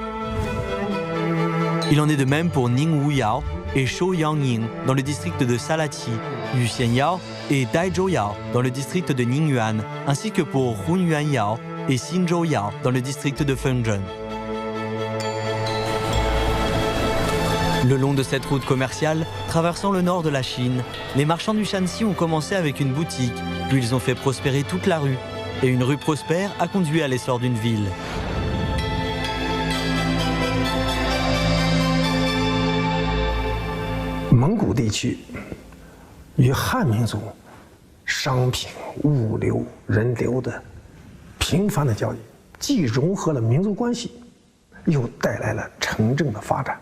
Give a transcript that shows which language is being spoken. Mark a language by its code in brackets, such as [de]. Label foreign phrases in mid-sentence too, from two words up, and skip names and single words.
[fr] Il en est de même pour Ningwuyao et Shouyangning dans le district de Salachi, Yuxianyao et Daizhouyao dans le district de Ningyuan, ainsi que pour Hunyuanyao et Xinzhouyao dans le district de Fenzhen. Le long de cette route commerciale, traversant le nord de la Chine, les marchands du Shanxi ont commencé avec une boutique, puis ils ont fait prospérer toute la rue. Et une rue prospère a conduit à l'essor d'une ville. [zh] 蒙古地区与汉民族商品、物流、人流的频繁的交易，既融合了民族关系，又带来了城镇的发展。